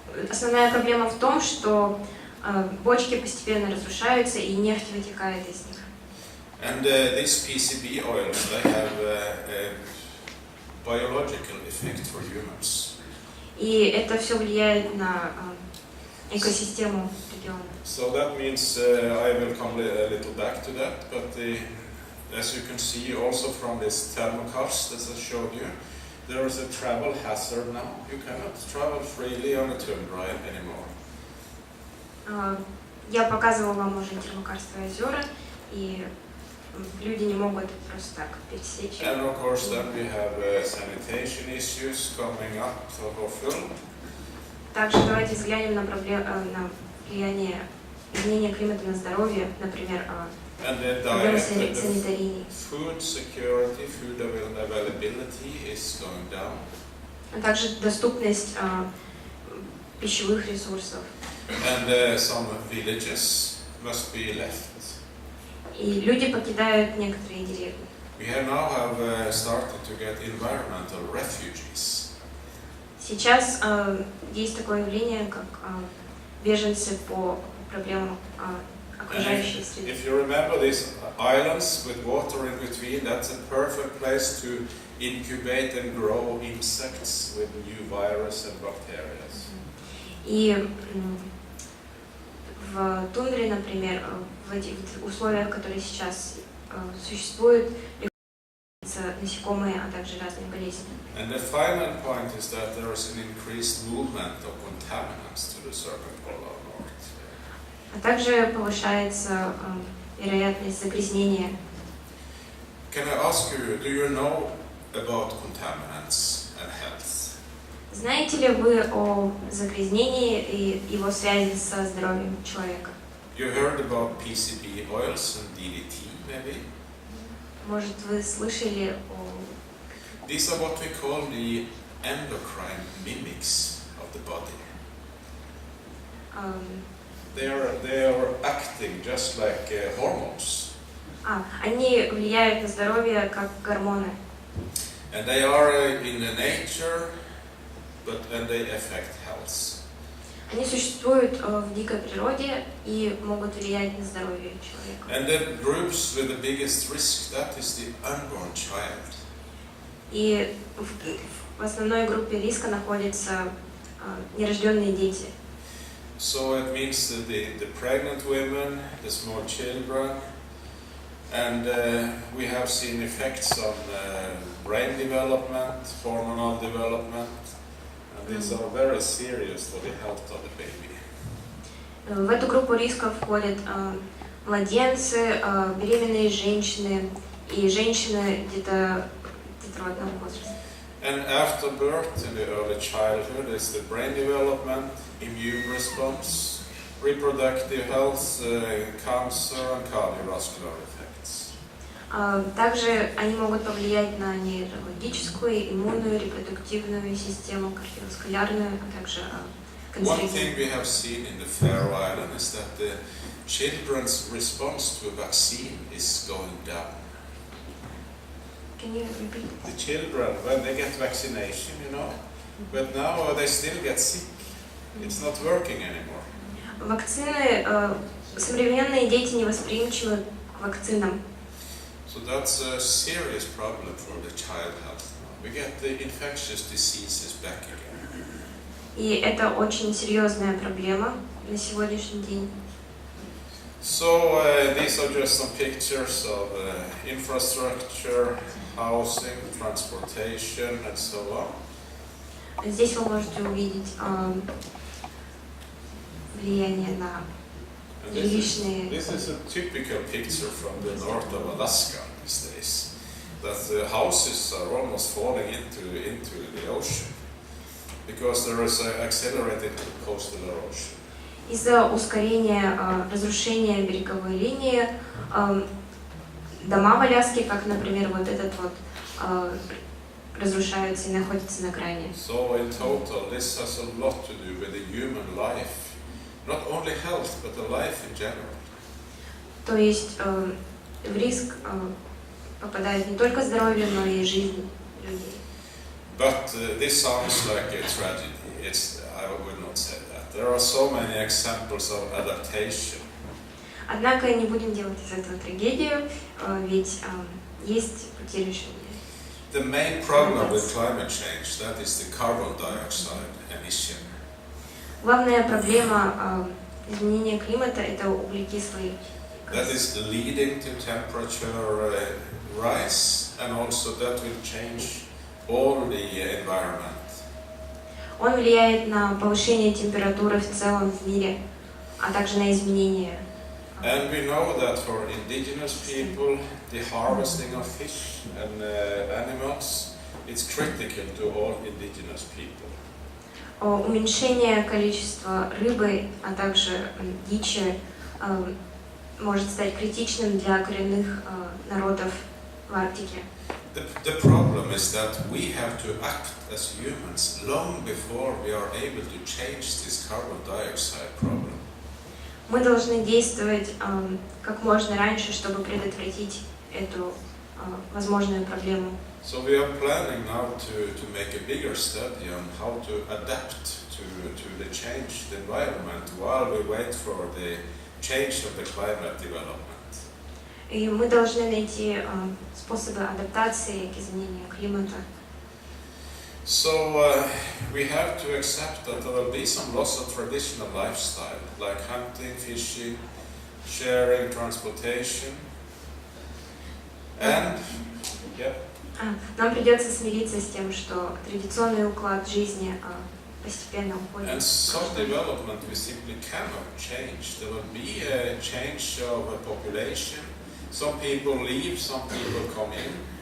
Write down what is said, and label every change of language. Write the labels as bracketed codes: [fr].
[ru] Основная проблема в том, что бочки постепенно разрушаются и нефть вытекает из них. [en] And these PCB oils, they have a biological effect for humans. [ru] И это все влияет на экосистему региона. [en] So that means I will come a little back to that, but as you can see also from this thermocars that I showed you, there is a travel hazard now. You cannot travel freely on a tundra anymore. [ru] Я показывала вам уже Термокарские озера, и люди не могут просто так пересечь. [en] And of course then we have sanitation issues coming up for full. [ru] Также давайте взглянем на влияние изменения климата на здоровье, например, [en] And the [ru] проблемы [en] diet, the [ru] санитарии, [en] food security, food availability is going down. [ru] а также доступность пищевых ресурсов. [en] And some villages must be left. [ru] И люди покидают некоторые деревни. [en] We have started to get environmental refugees. [ru] Сейчас есть такое явление, как беженцы по проблемам окружающей среды. [en] If you remember these islands with water in between, that's a perfect place to incubate and grow insects with new virus and bacteria. [ru] И в тундре, например, в этих условиях, которые сейчас существуют, приходится насекомые, а также разные болезни. [en] And the final point is that there is an increased movement of contaminants to the southern polar north. [ru] А также повышается вероятность загрязнения. [en] Can I ask you, do you know about contaminants and health? [ru] Знаете ли вы о загрязнении и его связи со здоровьем человека? [en] You heard about PCB oils and DDT, maybe? [ru] Может, вы слышали о... [en] These are what we call the endocrine mimics of the body. They are acting just like hormones. [ru] Они влияют на здоровье как гормоны. [en] And they are in the nature, and they affect health. [ru] Они существуют в дикой природе и могут влиять на здоровье человека. [en] And the groups with the biggest risk, that is the unborn child. [ru] И в основной группе риска находятся нерожденные дети. [en] So it means that the pregnant women, the small children, and we have seen effects on brain development, hormonal development, and these are very serious for the health of the baby. [ru] В эту группу риска входят младенцы, беременные женщины и женщины где-то детородного возраста. [en] And after birth, in the early childhood, is the brain development, immune response, reproductive health, cancer, and cardiovascular effects. [ru] Также они могут повлиять на нейрологическую, иммунную, репродуктивную систему, кардиоваскулярную, а также [en] One thing we have seen in the Faroe Islands is that the children's response to a vaccine is going down. Can you repeat? The children, when they get vaccination, but now they still get sick. It's not working anymore. [ru] Вакцины, современные дети невосприимчивы к вакцинам. [en] So that's a serious problem for the child health. We get the infectious diseases back again. [ru] И это очень серьезная проблема на сегодняшний день. [en] So these are just some pictures of infrastructure, housing, transportation, and so on. [ru] Здесь вы можете увидеть влияние на жилищные. [en] This is a typical picture from the north of Alaska these days. That the houses are almost falling into the ocean because there is an accelerated coastal erosion. [ru] Из-за ускорения разрушения береговой линии дома в Аляске, как, например, вот этот вот, разрушаются и находятся на грани. [en] So in total, this has a lot to do with the human life, not only health, but the life in general. [ru] То есть в риск попадает не только здоровье, но и жизнь людей. [en] But this sounds like a tragedy. I would not say that. There are so many examples of adaptation. [ru] Однако не будем делать из этого трагедию, ведь есть пути решения. [en] The main problem with climate change, that is the carbon dioxide emission. [ru] Главная проблема изменения климата – это углекислый [en] That [ru] газ. [en] is leading to temperature rise, and also that will change all the environment. [ru] Он влияет на повышение температуры в целом в мире, а также на изменение. [en] And we know that for indigenous people, the harvesting of fish and animals, it's critical to all indigenous people. [ru] Уменьшение количества рыбы, а также дичи может стать критичным для коренных народов в Арктике. [en] The problem is that we have to act as humans long before we are able to change this carbon dioxide problem. [ru] Мы должны действовать как можно раньше, чтобы предотвратить эту возможную проблему. [en] So we are planning now to make a bigger study on how to adapt to the changed environment while we wait for the change of the climate development. [ru] И мы должны найти способы адаптации к изменению климата. [en] So we have to accept that there will be some loss of traditional lifestyle, like hunting, fishing, sharing, transportation, and yeah. [ru] Нам придется смириться с тем, что традиционный уклад жизни постепенно уходит. [en] And some development we simply cannot change. There will be a change of a population. Some people leave, some people come in.